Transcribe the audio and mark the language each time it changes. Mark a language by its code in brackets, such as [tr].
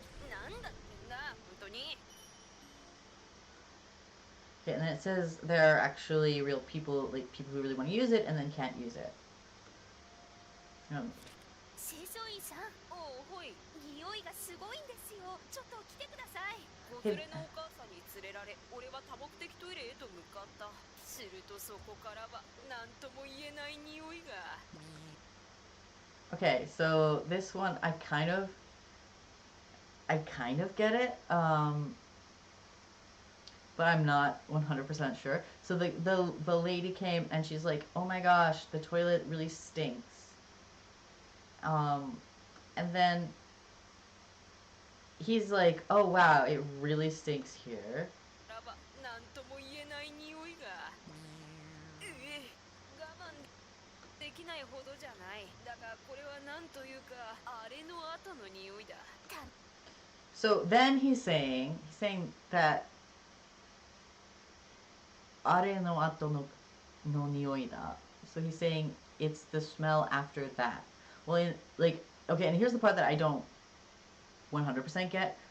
[ja] なんだってんだ、本当に。 [en] Okay, and then it says there are actually real people, like people who really want to use it and then can't use it. [ja] 清掃員さん、おおほい、匂いがすごいんですよ。ちょっと来てください。子連れのお母さんに連れられ、俺は多目的トイレへと向かった。するとそこからは何とも言えない匂いが。 [en] Okay, so this one I kind of get it, but I'm not 100% sure. So the lady came and she's like, "Oh my gosh, the toilet really stinks." And then he's like, "Oh wow, it really stinks here." [ja] なんとも言えない匂いが。我慢できないほどじゃない。だがこれはなんというか、あれの後の匂いだ。 [en] So then he's saying that [ja] あれの後の匂いだ. [en] So he's saying it's the smell after that. Well, like, okay, and here's the part that I don't 100% get.